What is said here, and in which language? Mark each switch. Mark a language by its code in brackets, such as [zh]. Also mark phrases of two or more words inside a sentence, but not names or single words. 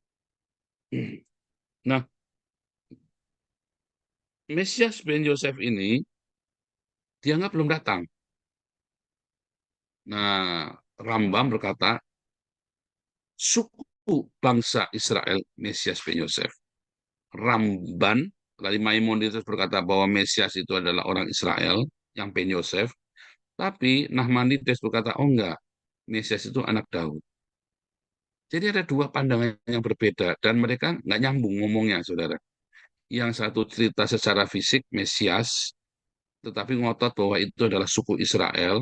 [id] Nah, Mesias ben Yosef ini dianggap belum datang. Nah, Rambam berkata, suku bangsa Israel Mesias ben Yosef. Ramban, dari Maimonides berkata bahwa Mesias itu adalah orang Israel yang ben Yosef. Tapi Nahmanides berkata, oh enggak, Mesias itu anak Daud. Jadi ada dua pandangan yang berbeda dan mereka nggak nyambung ngomongnya, saudara. Yang satu cerita secara fisik Mesias, tetapi ngotot bahwa itu adalah suku Israel.